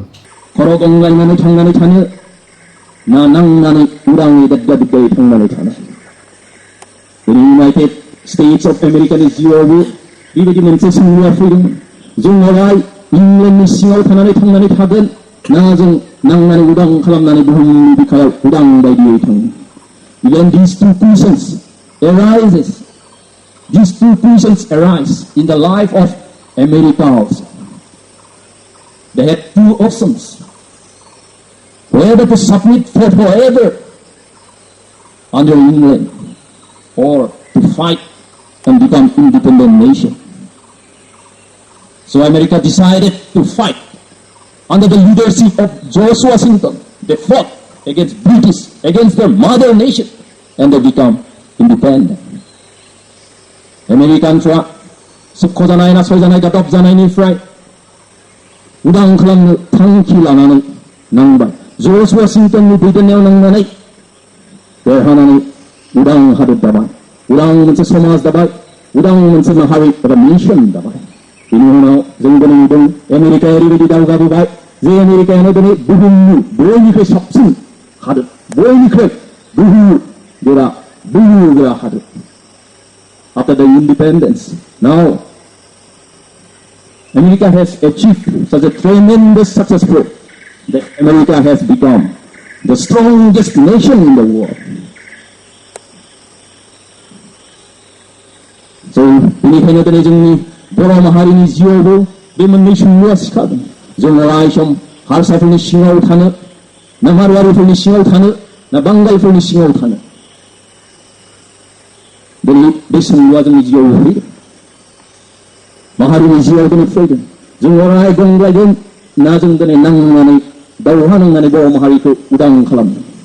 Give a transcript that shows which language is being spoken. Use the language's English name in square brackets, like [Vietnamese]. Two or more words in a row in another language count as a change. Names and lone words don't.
[Bodo] खर' गंग्लायनानै थांनानै थानो ना नांनानै उदाङै दाद्दायै थांनानै थानो इउनाइटेड स्टेट्स अफ आमेरिकानि जिउआवबो बेबायदि मोनसे सोंलुआ फैदोंमोन जों अराय इंलेन्डनि सिङाव थानानै थांनानै थागोन ना जों नांनानै उदां खालामनानै बुहुमनि बिखायाव उदां बायदियै थाङो [English] When these two questions arise in the life of America also. They had two options. Whether to submit for forever under England or to fight and become independent nation. So America decided to fight under the leadership of George Washington. They fought against British, against their mother nation, and they become independent. [Bodo] Americanफ्रा सुख जानाय नासय जानाय गादब जानायनिफ्राय उदां खालामनो थांखि लानानै नांबाय जर्ज वाशिंटननि दैदेननायाव नांनानै देरहानानै उदां हादर दाबाय उदां मोनसे समाज दाबाय उदां मोनसे माहारि एबा नेसन दाबाय बेनि उनाव जों दिनै नुदों आमेरिकाया ओरैबायदि दावगाबोबाय जे आमेरिकायानो दिनै बुहुमनि बयनिख्रुइ साबसिन हादोर बयनिख्रुइ गोरा हादोर [English] after the independence. Now, America has achieved such a tremendous success that America has become the strongest nation in the world. So, [Bodo] बेनिखायनो दिनै जोंनि बर' माहारिनि जिउआवबो बे मोननै सोंलुआ सिखारदों जों अराय सम हारसाफोरनि सिङाव थानो ना मारवारिफोरनि सिङाव थानो ना बांगालफोरनि सिङाव थानो दिनै बे सोंलुआ जोंनि जिउआव फैदों माहारिनि जिउआव दिनै फैदों जों अराय गंग्लायगोन ना जों दिनै नांनानै दावहा नांनानै बर' माहारिखौ उदां खालामदों